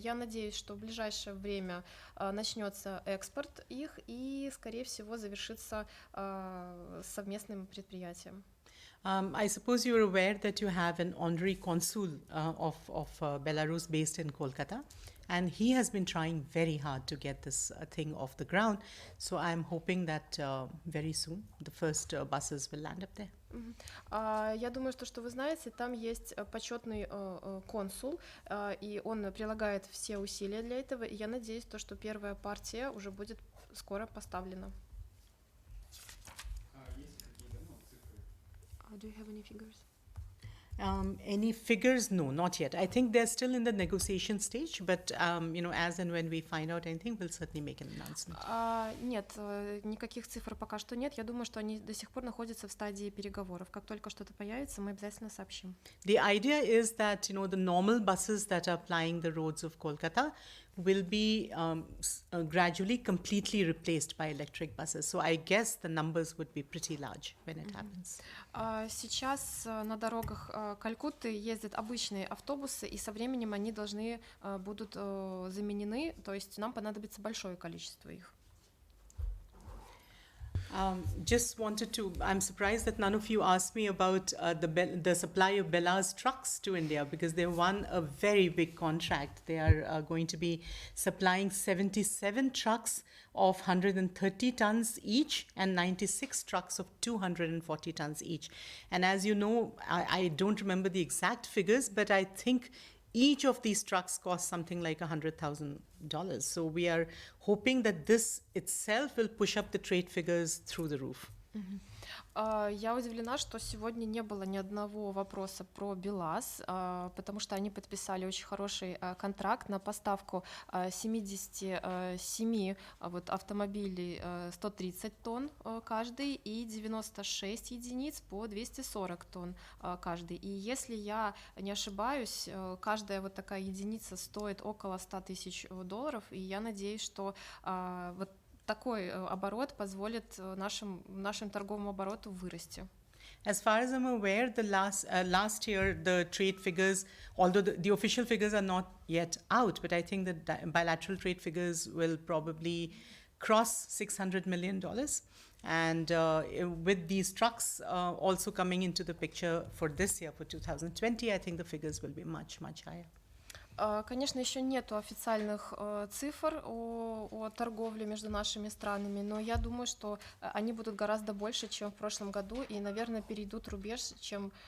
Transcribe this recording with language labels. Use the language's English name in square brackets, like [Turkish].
[Russian] Я надеюсь, что в ближайшее время начнется экспорт их и, скорее всего, завершится совместным предприятием. [English] I suppose you're aware that you have an honorary consul of Belarus based in Kolkata, and he has been trying very hard to get this thing off the ground. So I'm hoping that very soon the first buses will land up there. [Russian] Я думаю, что вы знаете, там есть почетный консул, и он прилагает все усилия для этого, и я надеюсь, что первая партия уже будет скоро поставлена. [English] Do you have any figures? Any figures? No, not yet. I think they're still in the negotiation stage, but as and when we find out anything, we'll certainly make an announcement. [Russian] Нет, никаких цифр пока что нет. Я думаю, что они до сих пор находятся в стадии переговоров. Как только что-то появится, мы обязательно сообщим. [English] The idea is that the normal buses that are plying the roads of Kolkata will be gradually completely replaced by electric buses. So I guess the numbers would be pretty large when it happens. [Russian] Сейчас на дорогах Калькутты ездят обычные автобусы, и со временем они должны будут заменены, то есть нам понадобится большое количество их. [English] Just wanted to, I'm surprised that none of you asked me about the supply of Bella's trucks to India, because they won a very big contract. They are going to be supplying 77 trucks of 130 tons each and 96 trucks of 240 tons each. And as you know, I don't remember the exact figures, but I think each of these trucks cost something like $100,000. So we are hoping that this itself will push up the trade figures through the roof. [Russian] Я удивлена, что сегодня не было ни одного вопроса про БелАЗ, потому что они подписали очень хороший контракт на поставку 77 автомобилей 130 тонн каждый и 96 единиц по 240 тонн каждый. И если я не ошибаюсь, каждая вот такая единица стоит около $100 тысяч, и я надеюсь, что вот такой оборот позволит нашему торговому обороту вырасти. [English] As far as I'm aware, the last year the trade figures, although the official figures are not yet out, but I think that bilateral trade figures will probably cross $600 million. And with these trucks also coming into the picture for this year, for 2020, I think the figures will be much, much higher. [Russian] Конечно, еще нету официальных цифр о торговле между нашими странами, но я думаю, что они будут гораздо больше, чем в прошлом году, и, наверное, перейдут рубеж, чем